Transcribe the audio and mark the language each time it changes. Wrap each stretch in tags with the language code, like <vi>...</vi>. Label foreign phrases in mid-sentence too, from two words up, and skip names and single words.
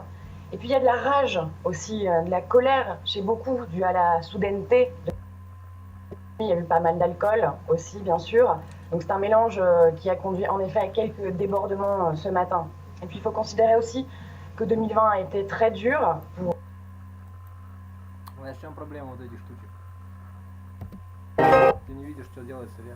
<fr>Et puis il y a de la rage aussi, de la colère chez beaucoup, due à la soudaineté. Il y a eu pas mal d'alcool aussi, bien sûr. Donc c'est un mélange qui a conduit en effet à quelques débordements ce matin. Et puis il faut considérer aussi que 2020 a été très dur pour... Ouais,</fr> <ru>в чем проблема вот этих штучек? Ты не видишь, что делается реально.</ru>